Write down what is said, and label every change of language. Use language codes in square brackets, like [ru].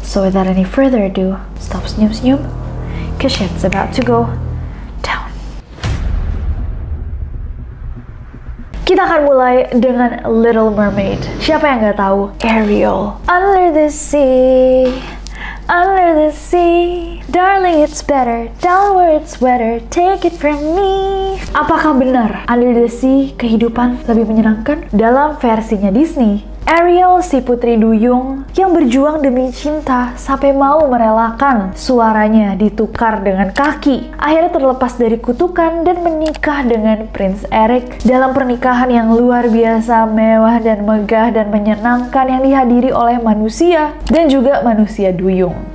[en] So without any further ado, [id] stop senyum-senyum, [en] cause shit's about to go down. [id] Kita akan mulai dengan Little Mermaid. Siapa yang nggak tahu? Ariel. [en] Under the sea, under the sea, darling it's better, down where it's wetter, take it from me. [id] Apakah benar Under the Sea kehidupan lebih menyenangkan? Dalam versinya Disney, Ariel, si putri duyung yang berjuang demi cinta sampai mau merelakan suaranya ditukar dengan kaki, akhirnya terlepas dari kutukan dan menikah dengan Prince Eric dalam pernikahan yang luar biasa mewah dan megah dan menyenangkan yang dihadiri oleh manusia dan juga manusia duyung.